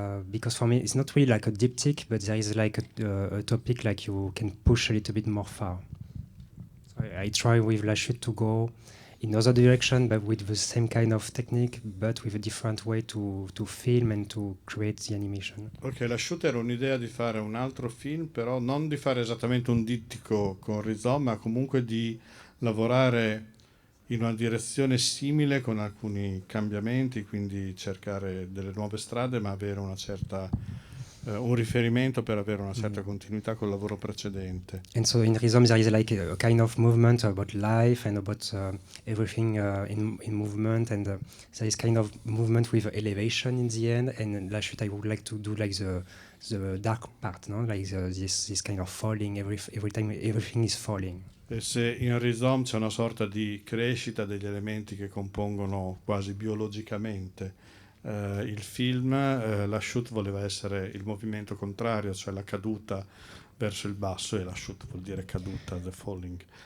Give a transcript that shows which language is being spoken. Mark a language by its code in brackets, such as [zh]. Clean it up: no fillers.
[en] Because for me it's not really like a diptych, but there is like a topic like you can push a little bit more far. So I try with La Chute to go in other direction, but with the same kind of technique, but with a different way to film and to create the animation. [it] Ok, La Chute era un'idea di fare un altro film, però non di fare esattamente un dittico con Rhizome, ma comunque di lavorare in una direzione simile con alcuni cambiamenti, quindi cercare delle nuove strade, ma avere una certa un riferimento per avere una certa continuità col lavoro precedente. [en] And so in Rhizome there is like a kind of movement about life and about everything in movement, and there is kind of movement with elevation in the end. And in La Chute I would like to do like the dark part, no? Like this kind of falling, every time everything is falling. [it] E se in Rhizome c'è una sorta di crescita degli elementi che compongono quasi biologicamente il film, La Chute voleva essere il movimento contrario, cioè la caduta verso il basso, e La Chute vuol dire caduta, the falling.